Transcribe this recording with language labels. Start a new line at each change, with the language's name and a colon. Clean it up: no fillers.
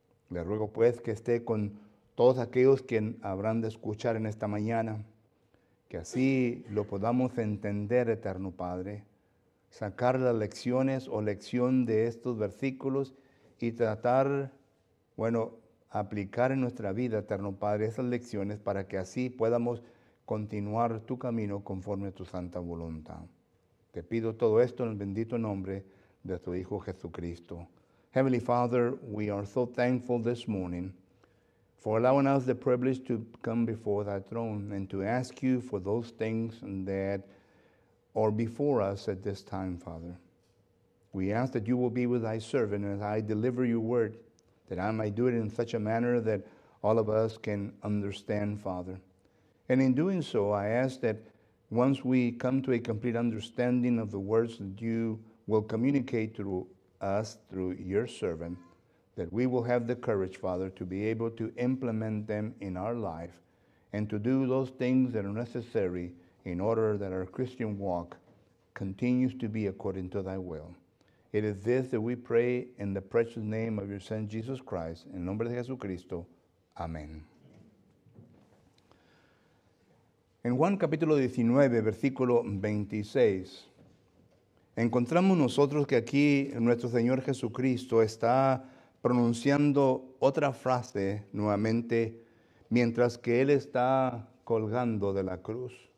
Spanish: Le ruego pues que esté con todos aquellos que habrán de escuchar en esta mañana, que así lo podamos entender, eterno Padre, sacar las lecciones o lección de estos versículos y tratar, aplicar en nuestra vida, eterno Padre, esas lecciones para que así podamos continuar tu camino conforme a tu santa voluntad. Te pido todo esto en el bendito nombre de tu Hijo Jesucristo.
English: Heavenly Father, we are so thankful this morning for allowing us the privilege to come before thy throne and to ask you for those things that are before us at this time, Father. We ask that you will be with thy servant as I deliver your word, that I might do it in such a manner that all of us can understand, Father. And in doing so, I ask that once we come to a complete understanding of the words that you will communicate to us through your servant, that we will have the courage, Father, to be able to implement them in our life and to do those things that are necessary in order that our Christian walk continues to be according to thy will. It is this that we pray in the precious name of your Son, Jesus Christ.
Spanish: En nombre de Jesucristo. Amén. En Juan capítulo 19, versículo 26, encontramos nosotros que aquí nuestro Señor Jesucristo está pronunciando otra frase nuevamente mientras que Él está colgando de la cruz.